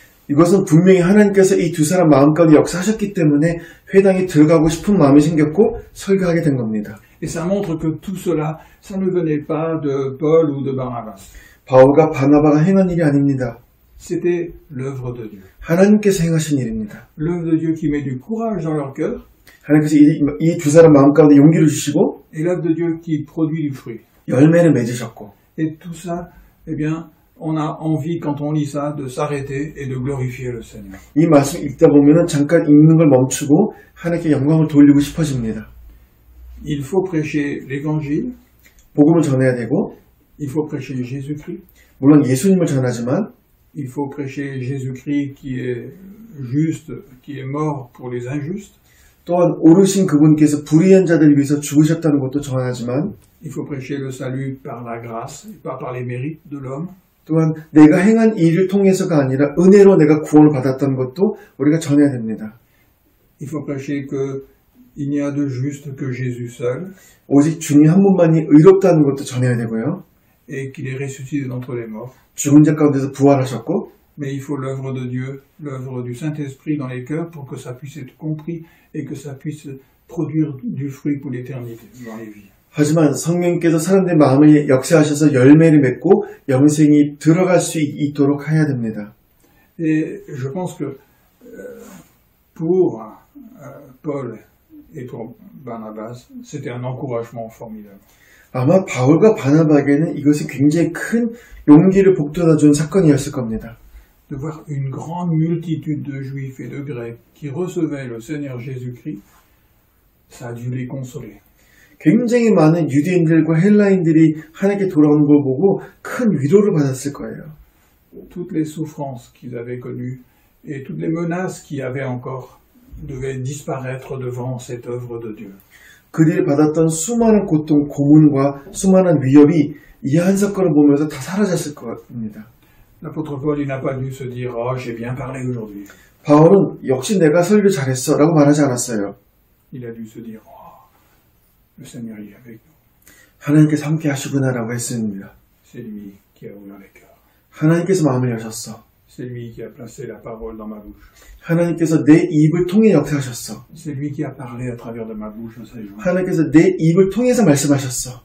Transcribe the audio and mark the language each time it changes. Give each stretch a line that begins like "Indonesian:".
Korean: 이것은 분명히 하나님께서 이 두 사람 마음 가운데 역사하셨기 때문에 회당에 들어가고 싶은 마음이 생겼고 설교하게 된 겁니다.
French: Et ça montre que tout cela, ça ne venait pas de Paul ou de Barnabas.
Korean: 바울과 바나바가 행한 일이 아닙니다.
French: C'était l'œuvre de Dieu.
Korean: 하나님께서 행하신 일입니다.
French: L'œuvre de Dieu qui met du courage dans leur cœur
Korean: 하나님께서 이 두 사람 마음 가운데 용기를 주시고
French: et l'œuvre de Dieu qui produit du fruit.
Korean: 열매를 맺으셨고
French: Et tout ça, eh bien, on a envie, quand on lit ça, de s'arrêter et de glorifier le Seigneur.
Korean: 이 말씀 읽다 보면은 잠깐 읽는 걸 멈추고 하나님께 영광을 돌리고 싶어집니다.
French: Il faut prêcher l'évangile,
Korean: 복음을 전해야 되고
French: il faut prêcher Jésus-Christ,
Korean: 물론 예수님을 전하지만
French: il faut prêcher Jésus-Christ qui est juste, qui est mort pour les injustes,
Korean: 또한 오르신 그분께서 불의한 자들을 위해서 죽으셨다는 것도 전하지만
French: il faut prêcher le salut par la grâce et pas par les mérites de l'homme.
Korean: 또한 내가 행한 일을 통해서가 아니라 은혜로 내가 구원을 받았다는 것도 우리가 전해야 됩니다.
French: Il faut prêcher qu'il n'y a de juste que Jésus seul
Korean: 오직 주님 한 분만이 의롭다는 것도 전해야 되고요.
French: et qu'il est ressuscité d'entre les morts.
Korean: 죽은 자 가운데서 부활하셨고
French: Mais il faut l'œuvre de Dieu, l'œuvre du Saint-Esprit dans les cœurs pour que ça puisse être compris et que ça puisse produire du fruit pour l'éternité dans les vies.
Korean: 하지만 성령께서 사람들의 마음을 역사하셔서 열매를 맺고 영생이 들어갈 수 있도록 해야 됩니다.
French: Et je pense que pour Paul et pour Barnabas, c'était un encouragement formidable.
Korean: 아마 바울과 바나바에게는 이것이 굉장히 큰 용기를 북돋아준 사건이었을 겁니다.
French: De voir une grande multitude de Juifs et de Grecs qui recevaient le Seigneur Jésus-Christ, ça a dû les consoler.
Korean: 굉장히 많은 유대인들과 헬라인들이 하나님께 돌아오는 걸 보고 큰 위로를 받았을 거예요.
French: Toutes les souffrances qu'ils avaient connues et toutes les menaces qu'il y avait encore devaient disparaître devant cette œuvre de Dieu.
Korean: 그들이 받았던 수많은 고통, 고문과 수많은 위협이 이 한 사건을 보면서 다 사라졌을 겁니다.
French: L'apôtre Paul, il n'a pas dû se dire « Oh, j'ai bien parlé aujourd'hui ».
Korean: 바울은 역시 내가 설교 잘했어 라고 말하지 않았어요.
French: Il a dû se dire « Oh, le Seigneur est avec nous.
Korean: 하나님께서 함께 하시구나 라고 했습니다.
French: C'est lui qui a ouvert les cœurs.
Korean: 하나님께서 마음을 여셨어.
French: C'est lui qui a placé la parole dans ma bouche.
Korean: 하나님께서 내 입을 통해 역사하셨어.
French: C'est lui qui a parlé à travers de ma bouche à ces gens.
Korean: 하나님께서 내 입을 통해서 말씀하셨어.